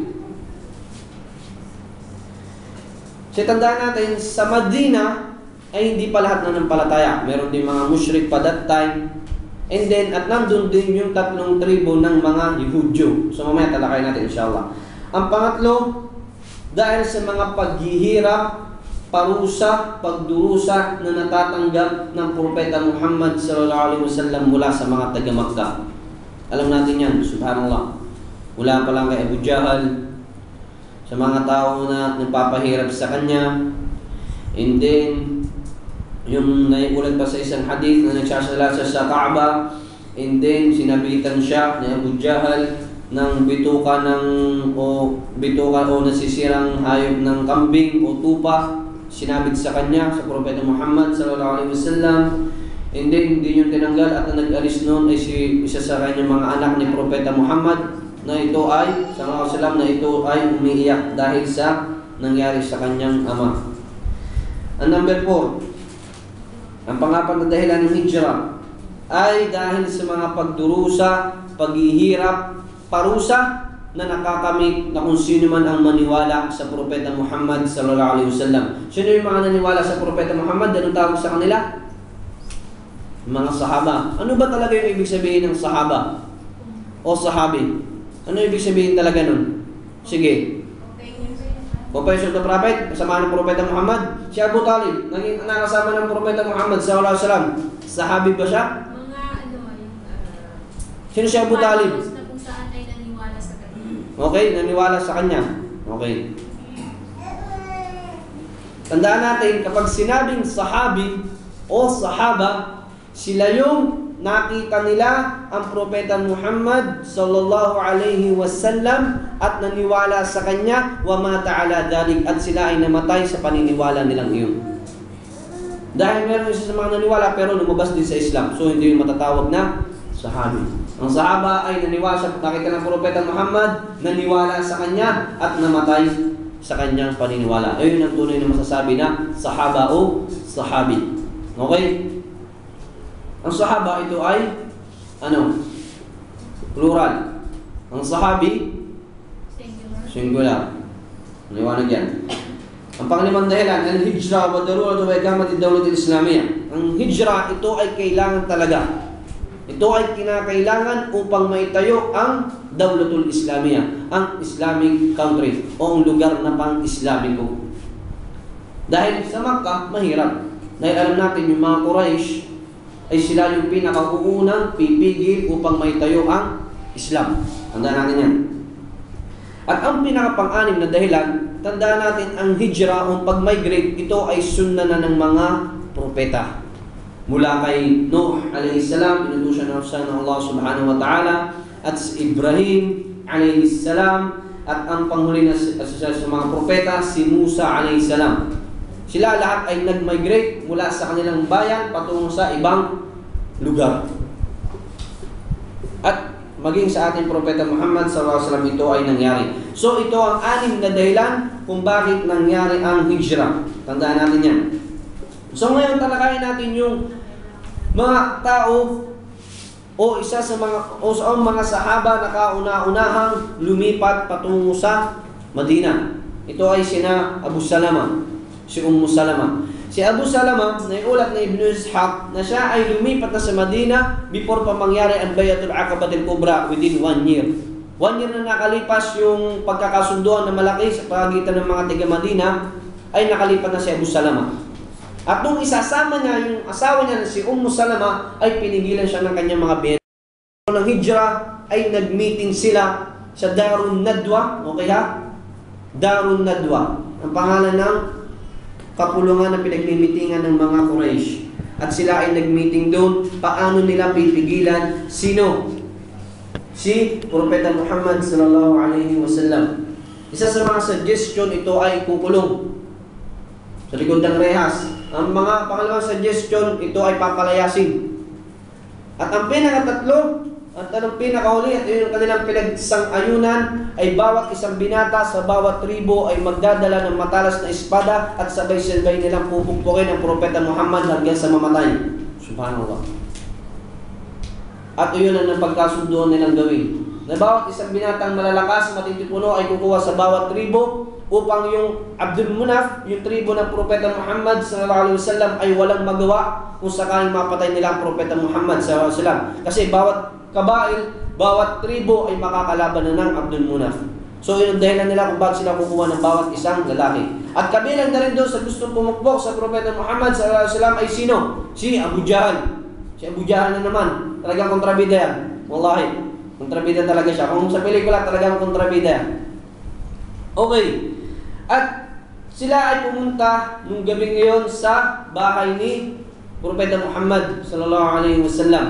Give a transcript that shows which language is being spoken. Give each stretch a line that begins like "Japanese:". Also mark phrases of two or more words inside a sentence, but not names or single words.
Filipino: So tandaan natin, sa Madina ay hindi pa lahat nanampalataya. Meron din mga mushrik pa
English: that time. And then,
Filipino: at nandun din yung 3 tribo ng mga Yehudyo. So mamaya talakay natin inshallah. Ang pangatlo, dahil sa mga paghihirap, parusa, pagdurusa na natatanggap ng Propeta Muhammad
Arabic: صلى الله عليه وسلم
Filipino: mula sa mga taga-Makkah. Alam natin yan, subhanallah. Mula pa lang kay Abu Jahal, sa mga tao na nagpapahirap sa kanya.
English: And then,
Filipino: yung naiulat pa sa isang hadith na nagsasala sa Kaaba,
English: and then
Filipino: sinabitan siya ni Abu Jahal ng bituka o nasisirang hayop ng kambing o tupa, sinabit sa kanya sa Propeta Muhammad
Arabic: صلى الله عليه وسلم.
English: And then
Filipino: hindi yung tinanggal at ang nag-alis noon ay isa sa kanyang mga anak ni Propeta Muhammad na ito ay
Arabic: صلى الله عليه وسلم,
Filipino: na ito ay umiiyak dahil sa nangyari sa kanyang ama. Ang number 4, ang pangapat na dahilan ng hijrah ay dahil sa mga pagdurusa, paghihirap, parusa na nakakamit na kung sino man ang maniwala sa Propeta Muhammad
Arabic: صلى الله عليه وسلم.
Filipino: Sino yung mga naniwala sa Propeta Muhammad? Anong tawag sa kanila? Mga sahaba. Ano ba talaga yung ibig sabihin ng sahaba? O sahabi? Ano ibig sabihin talaga nun? Sige.
English: Companions of the Prophet,
Filipino: kasama ng Propeta Muhammad. Si Abu Talib, naging nakasama ng Propeta Muhammad
Arabic: صلى الله عليه وسلم.
Filipino: Sahabi ba siya? Sino si Abu Talib? Na kung saan ay naniwala sa kanya. Okay, naniwala sa kanya. Okay. Tandaan natin, kapag sinabing sahabi o sahaba, sila yung nakita nila ang Propeta Muhammad
Arabic: صلى الله عليه وسلم
Filipino: at naniwala sa kanya,
Arabic: ومات على ذلك,
Filipino: at sila ay namatay sa paniniwala nilang iyon. Dahil meron isa sa mga naniwala pero lumabas din sa Islam, so hindi yung matatawag na sahabi. Ang sahaba ay naniwala sa nakita ng Propeta Muhammad, naniwala sa kanya at namatay sa kanyang paniniwala. Ayun ang tunay na masasabi na sahaba o sahabi. Okay? Ang sahaba ito ay plural. Ang sahabi singular. Liwanag yan. Ang panglimang dahilan, ang hijrah
Arabic: وضرورة وإقامة الدولة الإسلامية.
Filipino: Ang hijrah ito ay kailangan talaga. Ito ay kinakailangan upang maitayo ang
Arabic: دولة الإسلامية,
Filipino: ang
English: Islamic country
Filipino: o ang lugar na pang-Islamiko. Dahil sa Makkah, mahirap. Dahil alam natin yung mga Quraysh ay sila yung pinakauunang pipigil upang maitayo ang Islam. Tandaan natin yan. At ang pinakapang-anim na dahilan, tandaan natin ang hijrah o pag-migrate, ito ay sunna na ng mga propeta. Mula kay Nuh
Arabic: عليه السلام,
Filipino: inutusan ng Allah
Arabic: سبحانه وتعالى,
Filipino: at si Ibrahim
Arabic: عليه السلام,
Filipino: at ang panghuli na sa mga propeta, si Musa
Arabic: عليه السلام.
Filipino: Sila lahat ay nag-migrate mula sa kanilang bayan patungo sa ibang lugar. At maging sa ating Propeta Muhammad
Arabic: صلى الله عليه وسلم
Filipino: ito ay nangyari. So ito ang 6 na dahilan kung bakit nangyari ang hijrah. Tandaan natin yan. So ngayon talakayin natin yung mga tao o isa sa mga sahaba na kauna-unahang lumipat patungo sa Madina. Ito ay sina Abu Salama, si Salama. Si Abu Salama, naiulat na Ibn Ishaq na siya ay lumipat na sa Madina before pa mangyari ang Bayatul Aqabatil Kubra within 1 year. 1 year na nakalipas yung pagkakasunduan na malaki sa pagitan ng mga taga Madina, ay nakalipat na si Abu Salama. At nung isasama niya yung asawa niya na si Salama, ay pinigilan siya ng kanyang mga biyenan. Ng hijrah ay nag-meeting sila sa Darun Nadwa, okay ha? Darun Nadwa, ang pangalan ng kapulungan na pinagmimitingan ng mga Quraysh. At sila ay nag-meeting doon, paano nila pipigilan sino? Si Propeta Muhammad
Arabic: صلى الله عليه وسلم.
Filipino: Isa sa mga suggestion, ito ay kukulong sa likod ng rehas. Ang mga pangalawang suggestion, ito ay papalayasin. At ang pinakatatlo, at ang pinakahuli, at yun yung kanilang pinagsang-ayunan, ay bawat isang binata sa bawat tribo ay magdadala ng matalas na espada at sabay-sabay nilang pupukpukin ang Propeta Muhammad hanggang sa mamatay. Subhanallah. At iyon ang napagkasunduan nilang gawin. Na bawat isang binatang malalakas, matitipuno ay kukuha sa bawat tribo upang yung Abdul Munaf, yung tribo ng Propeta Muhammad
Arabic: صلى الله عليه وسلم
Filipino: ay walang magawa kung sakaling mapatay nila ang Propeta Muhammad
Arabic: صلى الله عليه وسلم.
Filipino: Kasi bawat kabail, bawat tribo ay makakalaban na ng Abdul Munaf. So yun ang dahilan nila kung bakit sila kukuha ng bawat isang lalaki. At kabilang na rin doon sa gustong pumukpok sa Propeta Muhammad
Arabic: صلى الله عليه وسلم
Filipino: ay sino? Si Abu Jahal. Si Abu Jahal na naman, talagang kontrabida yan. Wallahi, kontrabida talaga siya. Kung sa pelikula, talagang kontrabida yan. Okay. At sila ay pumunta nung gabi ngayon sa bahay ni Propeta Muhammad
Arabic: صلى الله عليه وسلم.